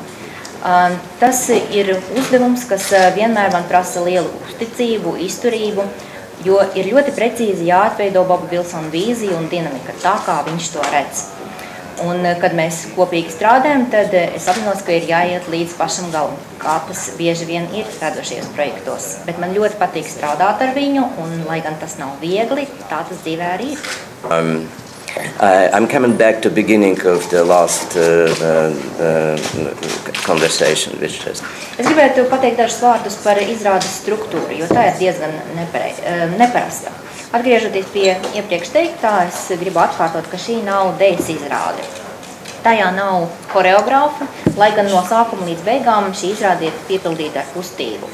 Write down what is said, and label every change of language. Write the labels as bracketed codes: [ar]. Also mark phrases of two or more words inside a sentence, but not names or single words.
[lv] Tas ir uzdevums, kas vienmēr man prasa lielu uzticību, izturību, jo ir ļoti precīzi jāatveido Boba Vilsona vīzija un dinamika tā, kā viņš to redz. Un, kad mēs kopīgi strādājam, tad es apzinos, ka ir jāiet līdz pašam galam, kā tas bieži vien ir radošajos projektos. Bet man ļoti patīk strādāt ar viņu, un, lai gan tas nav viegli, tā tas dzīvē arī ir. [en] I'm coming back to the beginning of the last conversation. [lv] Es gribētu pateikt dažus vārdus par izrādes struktūru, jo tā ir diezgan neparasta. Atgriežoties pie iepriekš teiktā, es gribu atkārtot, ka šī nav dejas izrāde. Tajā nav koreogrāfa, lai gan no sākuma līdz beigām šī izrāde ir piepildīta ar kustību.